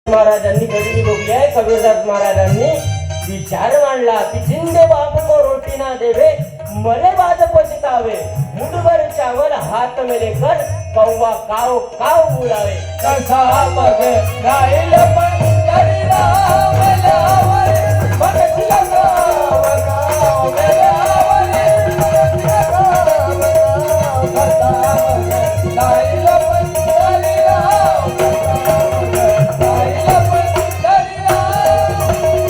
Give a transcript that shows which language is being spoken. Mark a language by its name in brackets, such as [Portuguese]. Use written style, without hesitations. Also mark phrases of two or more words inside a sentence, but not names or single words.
[Marathi] महाराजांनी गदिनी बघली आहे. कबीरदास महाराजांनी विचार मांडला की [Hindi] जिंदे बाप को रोटी ना देवे मरे बाद पछतावे मुठभर चावल हाथ में लेकर कौवा काव काव बुलावे. [Marathi] कसा मग राहिल पंढरी राम लावले भगती गाव गाव लावले कसा मग राहिल पंढरी राम राहिल पंढरी राम.